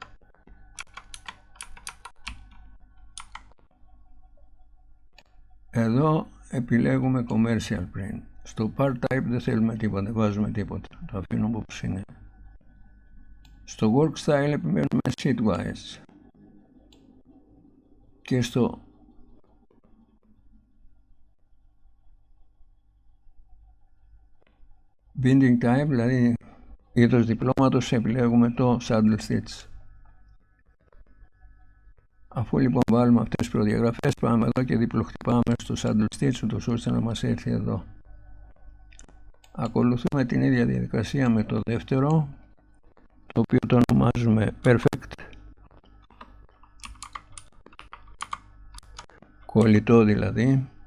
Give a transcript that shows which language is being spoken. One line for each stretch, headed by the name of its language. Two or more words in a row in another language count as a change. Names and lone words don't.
Greek: Εδώ επιλέγουμε
English: Commercial Print.
Greek: Στο
English: Part Type
Greek: δεν θέλουμε τίποτα, δεν βάζουμε τίποτα. Το αφήνουμε όπως είναι. Στο
English: work style
Greek: επιμένουμε sheetwise και στο
English: binding type,
Greek: δηλαδή είδος διπλώματος, επιλέγουμε το
English: saddle stitch.
Greek: Αφού λοιπόν βάλουμε αυτές τις προδιαγραφές, πάμε εδώ και διπλοχτυπάμε στο
English: saddle stitch,
Greek: ούτως ώστε να μας έρθει εδώ. Ακολουθούμε την ίδια διαδικασία με το δεύτερο, το οποίο το ονομάζουμε perfect, κολλητό δηλαδή.